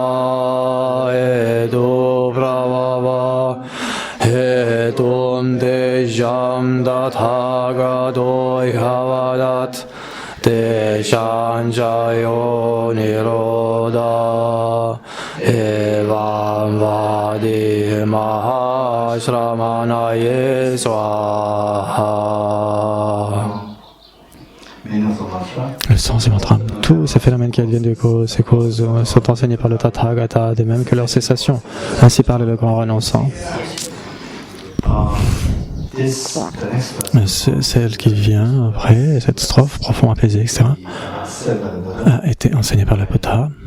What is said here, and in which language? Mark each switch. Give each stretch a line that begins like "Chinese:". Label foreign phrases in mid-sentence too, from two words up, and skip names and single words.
Sanskrit: hetum te shamda thagato yavadat te shanjayo nirodha evam vadi mahashramanaye swaha.
French: Le sens du mantra. Tous ces phénomènes qui adviennent de ces causes sont enseignés par le Tathagata, de même que leur cessation. Ainsi parle le grand renonçant. Celle qui vient après, cette strophe, profond, apaisé, etc., a été enseignée par le Bouddha.